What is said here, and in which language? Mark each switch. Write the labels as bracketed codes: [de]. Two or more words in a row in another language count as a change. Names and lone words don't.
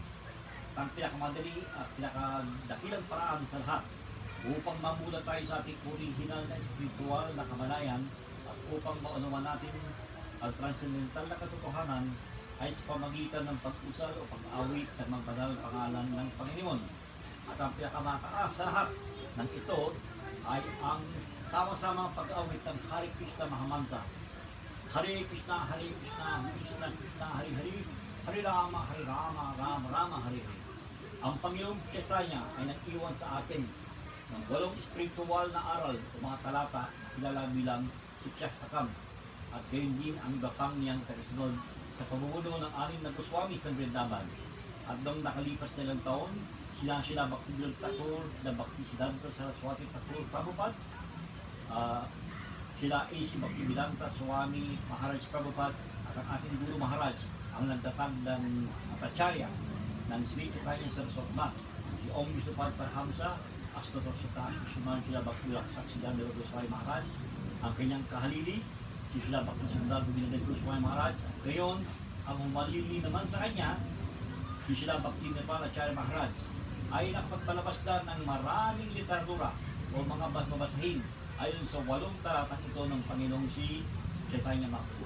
[tl] Ang pinakamadali at pinakadakilang paraan sa lahat upang mamulat tayo sa ating original na spiritual na kamalayan at upang maunawan natin ang transcendental na katotohanan ay sa pamagitan ng pag-usal o pag-awit ng mga banal na pangalan ng Panginoon. At ang pinakamataas sa lahat ng ito ay ang sama-sama pag-awit ng Hare Krishna Mahamantra. [sa] Hare Krishna, Krishna Krishna, Hare Hare, Hare Rama, Rama Rama, Hare Hare. [tl] Ang Panginoong Chaitanya ay nag-iwan sa atin ng 8 spiritual na aral o mga talata na kilala bilang Siksastakam at gayon din ang iba pang niyang tagasunod sa pamumuno ng 6 na Goswamis ng Vrindavan. At noong nakalipas na ilang taon, sila Bhaktivinoda Thakur na Bhaktisiddhanta Saraswati Thakur Prabhupada, sila A.C. Bhaktivedanta Swami Maharaj Prabhupada at ang ating Guru Maharaj ang nagtatag ng Atacharya ng Sri Chaitanya Saraswati, si si Om Vishnupada Parhamsa, Astotosata Suman Sila Bhakti Saksidan Dela Goswami Maharaj, ang kanyang kahalili, si Sila Bhakti Sundar Govinda Goswami Maharaj. Ngayon, ang humalili naman sa kanya, si Sila Bhakti Nepalacharya Maharaj, ay nakapagpalabas na ng maraming literatura o mga mabasahin ayon sa 8 talatang ito ng Panginoong si Chaitanya Mahaprabhu.